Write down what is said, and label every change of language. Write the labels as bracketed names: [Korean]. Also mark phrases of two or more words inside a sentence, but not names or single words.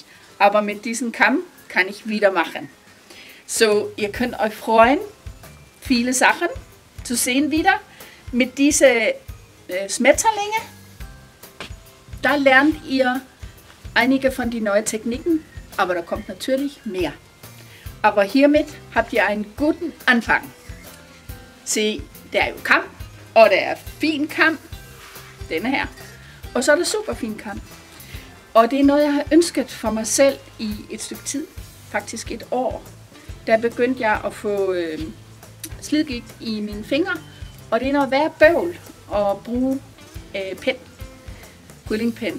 [German] Aber mit diesem Kamm kann ich wieder machen. So, ihr könnt euch freuen, viele Sachen zu sehen wieder. Mit diesen Schmetterlinge, da lernt ihr einige von den neuen Techniken, aber da kommt natürlich mehr. Aber hiermit habt ihr einen guten Anfang. [Danish] Se, der er jo kam, og der er fin kam, denne her. Og så er der super fin kam. Og det er noget, jeg har ønsket for mig selv i et stykke tid, faktisk et år. Der begyndte jeg at få slidgigt i mine fingre, og det er noget værre bøvl at bruge pen, quillingpen.